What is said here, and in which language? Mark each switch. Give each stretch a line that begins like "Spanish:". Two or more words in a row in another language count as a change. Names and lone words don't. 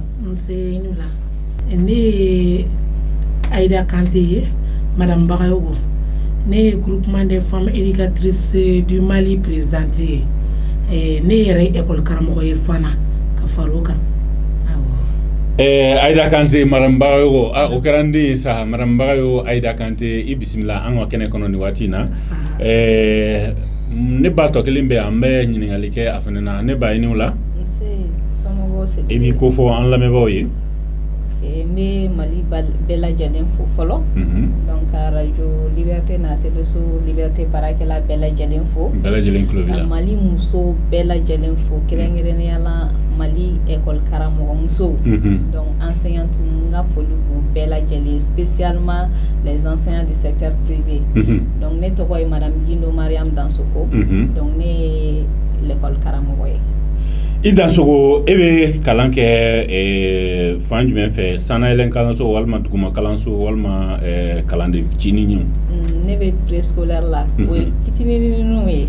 Bambara: ne ye Aïda Kanté ye Madame Bagayogo ne
French: groupement des femmes éducatrices du Mali présidente
Bambara: ne yɛrɛ école karamɔgɔ ye fana ka faro kan Aïda Kanté Madame Bagayogo o kɛra n den ye sa Madame Bagayogo Aïda Kanté i bisimila an ka kɛnɛ kɔnɔ nin waati in na ne ba tɔ kelen bɛ an bɛ ɲininkali kɛ a fana na ne ba i n'o la i b'i ko fɔ an lamɛnbaaw ye me Mali bɛɛ lajɛlen fo fɔlɔ donc radio Liberté na télé so Liberté barakɛla bɛɛ lajɛlen fo ka Mali muso bɛɛ lajɛlen fo kɛrɛnkɛrɛnnenya la Mali école karamɔgɔ musow donc enseignantes nga foli b'u bɛɛ lajɛlen
French: spécialement les enseignants du secteur privé
Bambara: donc ne tɔgɔ ye Madame Gindo Mariam Dansoko donc ne ye l'école karamɔgɔ ye i Dansoko e bɛ kalan kɛ fan jumɛn fɛ sanayɛlɛn kalanso walima duguma kalanso walima kalan de fitinin ne bɛ préscolaire la o ye fitininw ye